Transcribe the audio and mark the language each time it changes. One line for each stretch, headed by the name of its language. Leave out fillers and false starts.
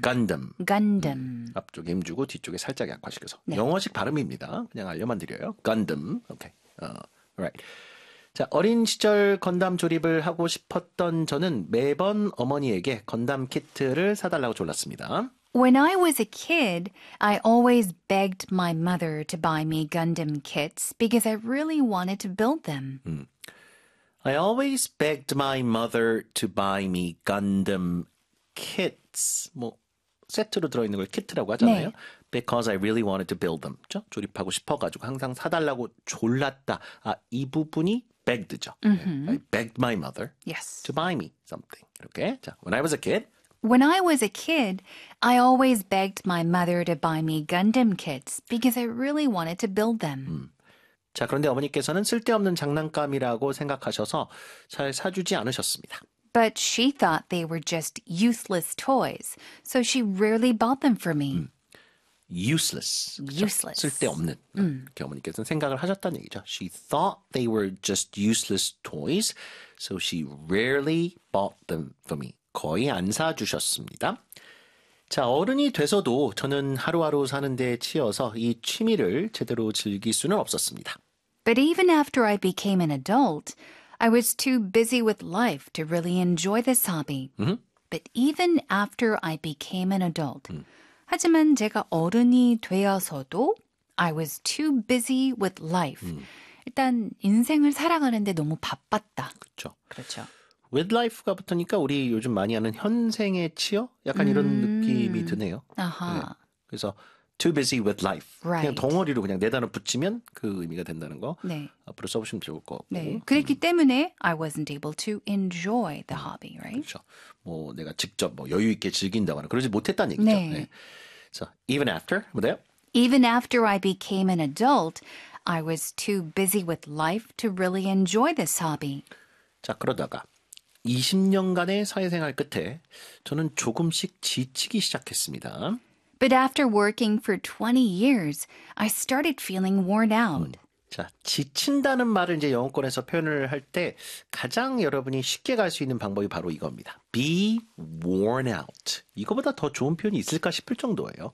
English: Gundam. Gundam.
Korean: 앞쪽에 힘주고 뒤쪽에 살짝 약화시켜서. 네. 영어식 발음입니다. 그냥 알려만 드려요. Gundam.
English: Okay. Right.
Korean: 자, 어린 시절 건담 조립을 하고 싶었던 저는 매번 어머니에게 건담 키트를 사달라고 졸랐습니다.
English: When I was a kid, I always begged my mother to buy me Gundam kits because I really wanted to build them. I always begged my mother to buy me Gundam kits.
Korean: 뭐 세트로 들어있는 걸 키트라고 하잖아요. 네.
English: Because I really wanted to build them.
Korean: 그렇죠? 조립하고 싶어가지고 항상 사달라고 졸랐다. 아, 이 부분이 begged죠. Mm-hmm.
English: I begged my mother yes. to buy me something.
Korean: 이렇게. 자,
English: when I was a kid. When I was a kid, I always begged my mother to buy me Gundam kits because I really wanted to build them.
Korean: 자, 그런데 어머니께서는 쓸데없는 장난감이라고 생각하셔서 잘 사주지 않으셨습니다.
English: But she thought they were just useless toys, so she rarely bought them for me. Useless. Useless.
Korean: 쓸데없는. 이렇게 어머니께서는 생각을 하셨다는 얘기죠.
English: She thought they were just useless toys, so she rarely bought them for me.
Korean: 거의 안 사주셨습니다. 자, 어른이 돼서도 저는 하루하루 사는 데 치여서 이 취미를 제대로 즐길 수는 없었습니다.
English: But even after I became an adult, I was too busy with life to really enjoy this hobby. Mm-hmm. But even after I became an adult. Mm-hmm.
Korean: 하지만 제가 어른이 되어서도
English: I was too busy with life. Mm-hmm.
Korean: 일단 인생을 살아가는데 너무 바빴다. 그렇죠. 그렇죠. With life가 붙으니까 우리 요즘 많이 하는 현생에 치여? 약간 이런 느낌이 드네요. 아하. 네. 그래서
English: too busy with life. Right.
Korean: 그냥 덩어리로 그냥 네 단어 붙이면 그 의미가 된다는 거. 네. 앞으로 써보시면 좋을 것 같고. 네. 그랬기 때문에
English: I wasn't able to enjoy the hobby, right?
Korean: 그렇죠. 뭐 내가 직접 뭐 여유 있게 즐긴다거나 그러지 못했다는 얘기죠. 네. 그래서 네.
English: So, even after,
Korean: 뭐예요?
English: Even after I became an adult, I was too busy with life to really enjoy this hobby.
Korean: 자, 그러다가 20년간의 사회생활 끝에 저는 조금씩 지치기 시작했습니다.
English: But after working for 20 years, I started feeling worn out.
Korean: 자, 지친다는 말을 이제 영어권에서 표현을 할 때 가장 여러분이 쉽게 갈 수 있는 방법이 바로 이겁니다.
English: Be worn out.
Korean: 이거보다 더 좋은 표현이 있을까 싶을 정도예요.